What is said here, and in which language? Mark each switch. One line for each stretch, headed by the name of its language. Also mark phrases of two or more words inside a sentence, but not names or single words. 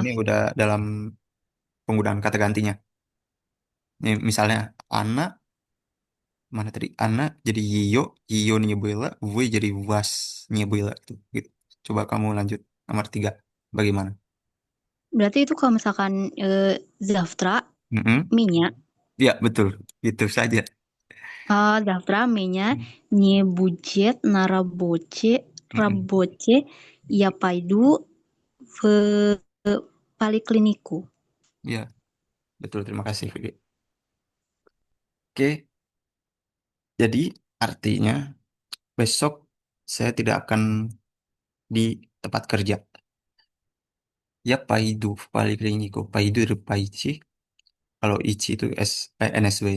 Indonesian: ini udah dalam penggunaan kata gantinya. Ini misalnya anak mana tadi? Anak jadi Yio, Yio nyebela, W jadi was nyebela tuh. Gitu. Coba kamu lanjut nomor tiga. Bagaimana? berarti itu kalau misalkan Zaftra, Mm-mm. minyak. Ya, betul. Itu saja.
Russian: Завтра меня не будет на Mm-mm. я пойду в поликлинику.
Indonesian: Ya, betul. Terima kasih, Vicky. Oke, jadi artinya besok saya tidak akan di tempat kerja. Ya, paidu, polikliniko. Paidu itu paici. Kalau ichi itu NSW-nya.